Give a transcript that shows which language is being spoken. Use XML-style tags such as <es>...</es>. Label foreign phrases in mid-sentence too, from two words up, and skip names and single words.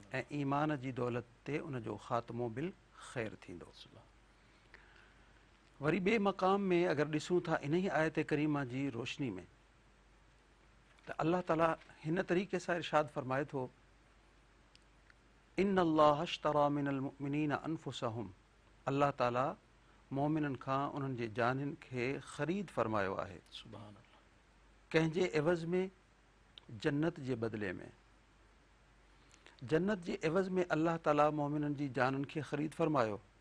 <sd>ऐं ईमान जी दौलत ते उन जो ख़ात्मो बिल ख़ैर थींदो। अल्लाह, वरी ॿिए मक़ाम में अगरि ॾिसूं था इन ई आयत करीमा जी रोशनी में, त अलाह ताला हिन तरीक़े सां इरशाद फरमाए थो,</sd> <ar>إن الله اشترى من المؤمنين أنفسهم,</ar> <sd>अलाह ताला मोमिननि खां उन्हनि जे जानिन खे ख़रीद फरमायो आहे।</sd> <ar>سبحان الله,</ar> <sd>कंहिंजे एवज़ में, जन्नत जे बदिले में। जन्नत जे एवज़ में अलाह ताला मोमिननि जी जाननि खे ख़रीद फरमायो।</sd>